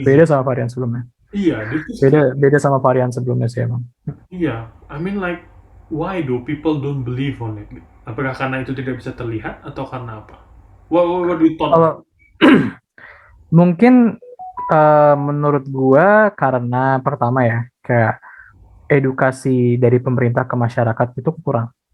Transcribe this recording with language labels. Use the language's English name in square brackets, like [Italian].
[Indonesian] Beda sama varian sebelumnya. Iya, beda sama varian sebelumnya sih emang. Iya, [English] I mean like why do people don't believe on it? [Indonesian] Apakah karena itu tidak bisa terlihat atau karena apa? [English] What do you thought? [Indonesian] Mungkin menurut gua karena pertama ya, kayak edukasi dari pemerintah ke masyarakat itu kurang.